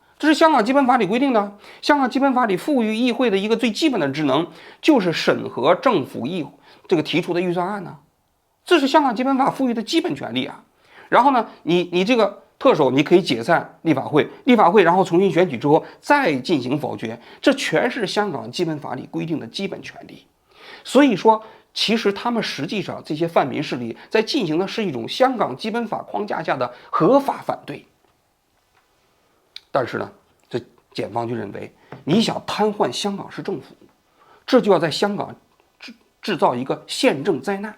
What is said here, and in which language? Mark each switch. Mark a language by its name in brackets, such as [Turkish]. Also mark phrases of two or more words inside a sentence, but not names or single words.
[Chinese] 這是香港基本法裡規定的。香港基本法裡賦予議會的一個最基本的職能，就是審核政府這個提出的預算案呢。這是香港基本法賦予的基本權利啊。然後呢，你這個特首你可以解散立法會，然後重新選舉之後再進行否決，這全是香港基本法裡規定的基本權利。所以說， 其实他们实际上这些泛民势力在进行的是一种香港基本法框架下的合法反对。但是呢，这检方就认为，你想瘫痪香港市政府，这就要在香港制造一个宪政灾难。